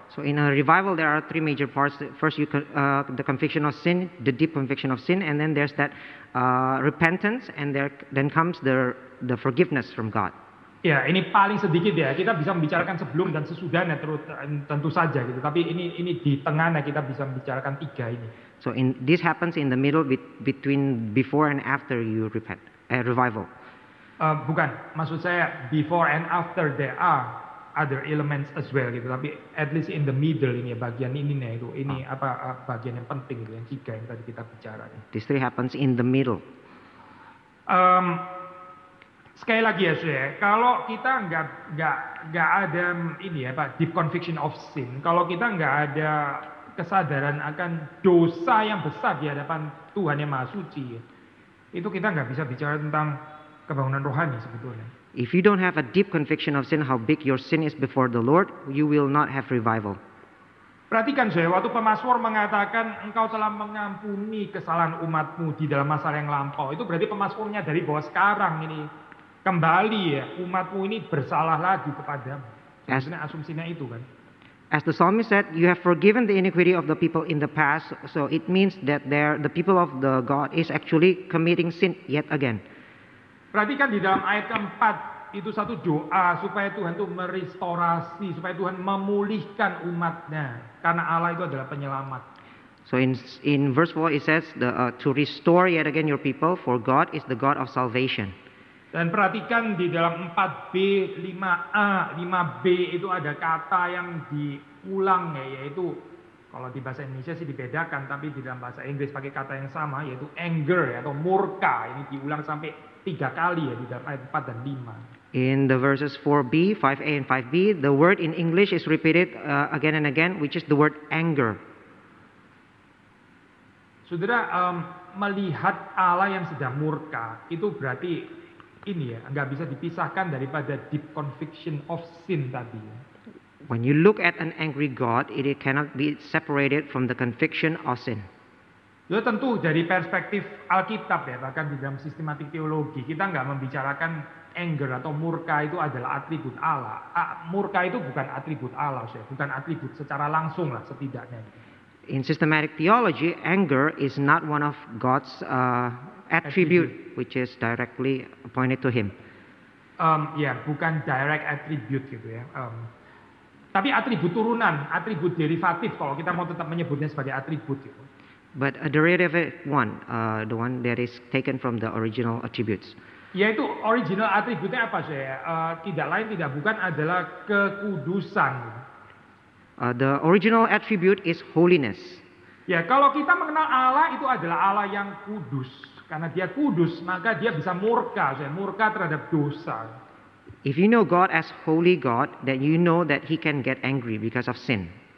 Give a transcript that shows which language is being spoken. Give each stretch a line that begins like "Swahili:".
English: So in a revival there are 3 major parts. First, the conviction of sin, the deep conviction of sin, and then there's that repentance, and then comes the forgiveness from God.
Indonesian: Ya, ini paling sedikit ya. Kita bisa membicarakan sebelum dan sesudahnya tentu saja gitu. Tapi ini di tengahnya kita bisa membicarakan 3 ini.
English: So this happens in the middle between before and after you repent, revival.
Indonesian: Bukan, maksud saya before and after there are other elements as well gitu. Tapi
English: at least in the middle
Indonesian: ini bagian ini nih itu ini bagian yang penting gitu, yang 3 yang tadi kita bicara.
English: This 3 happens in the middle.
Indonesian: Sekali lagi ya saudara, kalau kita nggak ada ini ya Pak,
English: deep conviction of sin,
Indonesian: kalau kita nggak ada kesadaran akan dosa yang besar di hadapan Tuhan yang Maha Suci, itu kita nggak bisa bicara tentang kebangunan rohani sebetulnya.
English: If you don't have a deep conviction of sin, how big your sin is before the Lord, you will not have revival.
Indonesian: Perhatikan saya, waktu pemazmur mengatakan engkau telah mengampuni kesalahan umatmu di dalam masa yang lampau, itu berarti pemazmurnya dari bahwa sekarang ini kembali ya umatmu ini bersalah lagi kepadamu. Sebenarnya asumsinya itu kan.
English: As the psalmist said, you have forgiven the iniquity of the people in the past, so it means that the people of the God is actually committing sin yet again.
Indonesian: Perhatikan di dalam ayat keempat itu satu doa supaya Tuhan itu merestorasi, supaya Tuhan memulihkan umatnya. Karena Allah itu adalah penyelamat.
English: So in verse 4 it says, to restore yet again your people, for God is the God of salvation.
Indonesian: Dan perhatikan di dalam 4B, 5A, 5B itu ada kata yang diulang ya, yaitu kalau di bahasa Indonesia sih dibedakan, tapi di dalam bahasa Inggris pakai kata yang sama, yaitu anger ya, atau murka. Ini diulang sampai 3 kali ya di dalam ayat 4 dan 5.
English: In the verses 4b, 5a, and 5b, the word in English is repeated again and again, which is the word anger.
Indonesian: Saudara, melihat Allah yang sedang murka, itu berarti ini ya, nggak bisa dipisahkan daripada
English: deep conviction of sin
Indonesian: tadi.
English: When you look at an angry God, it cannot be separated from the conviction of sin.
Indonesian: Ya tentu dari perspektif Alkitab ya, bahkan di dalam sistematik teologi, kita nggak membicarakan anger atau murka itu adalah atribut Allah. Murka itu bukan atribut Allah, bukan atribut secara langsung lah setidaknya.
English: In systematic theology, anger is not one of God's attribute, which is directly appointed to Him.
Indonesian: Ya, bukan
English: direct attribute
Indonesian: gitu ya. Tapi atribut turunan, atribut derivatif kalau kita mau tetap menyebutnya sebagai atribut gitu.
English: But a derivative one, the one that is taken from the original attributes.
Indonesian: Yaitu original atributnya apa sih? Tidak lain tidak bukan adalah kekudusan.
English: The original attribute is holiness.
Indonesian: Ya, kalau kita mengenal Allah itu adalah Allah yang kudus. Karena dia kudus, maka dia bisa murka terhadap dosa.
English: If you know God as holy God, then you know that He can get angry because of sin.